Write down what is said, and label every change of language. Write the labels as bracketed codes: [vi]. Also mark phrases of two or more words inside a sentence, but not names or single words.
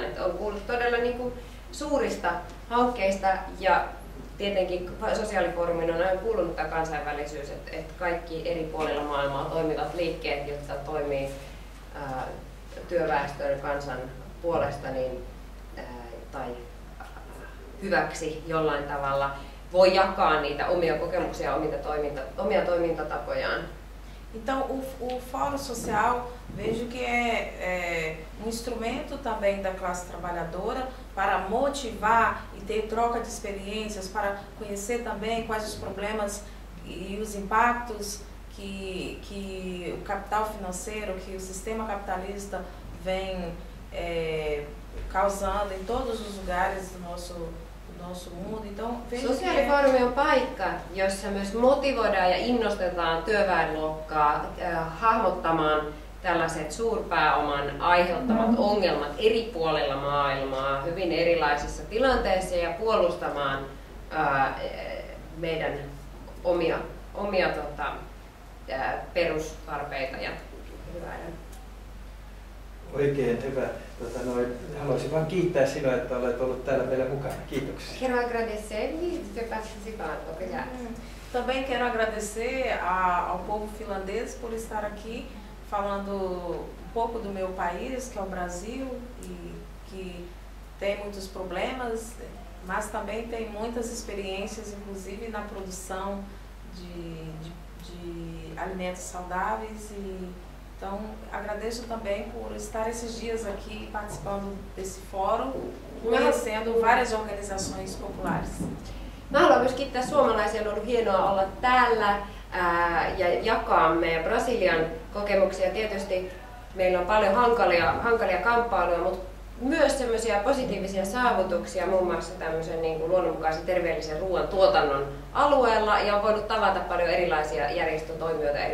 [fi] Että on kuullut todella niin kuin suurista hankkeista ja tietenkin sosiaalifoorumin on aina kuulunut tämä kansainvälisyys, että kaikki eri puolilla maailmaa toimivat liikkeet, jotka toimii työväestön kansan puolesta tai hyväksi jollain tavalla, voi jakaa niitä omia kokemuksia, omia toimintatapojaan. [pt] Então, o Fórum Social, vejo que é um instrumento também da classe trabalhadora para motivar e ter troca de experiências, para conhecer também quais os problemas e os impactos que o capital financeiro, que o sistema capitalista vem causando em todos os lugares do nosso mundo. Então, [fi] Sosiaalifoorumi on paikka, jossa myös motivoidaan ja innostetaan työväenluokkaa hahmottamaan tällaiset suurpääoman aiheuttamat ongelmat eri puolilla maailmaa, hyvin erilaisissa tilanteissa ja puolustamaan meidän omia perustarpeita ja hyvää. Oikein hyvä. Haluaisin vain kiittää sinua, että olet ollut täällä meillä mukana. Kiitoksia. [pt] Quero agradecer-lhe por participar. Obrigada. Também quero agradecer ao povo finlandês por estar aqui falando um pouco do meu país, que é o Brasil, e que tem muitos problemas, mas também tem muitas experiências, inclusive na produção de alimentos saudáveis. Então, agradeço também por estar esses dias aqui participando desse fórum, conhecendo várias organizações populares. [fi] Mä haluan myös kiittää suomalaisia, on ollut hienoa olla täällä ja jakaa meidän Brasilian kokemuksia. Tietysti meillä on paljon hankalia kamppailuja, mutta myös semmoisia positiivisia saavutuksia, muun muassa tämmöisen niin kuin luonnonmukaisen terveellisen ruoan tuotannon alueella, ja on voinut tavata paljon erilaisia järjestötoimijoita, eri yhdistyksiä.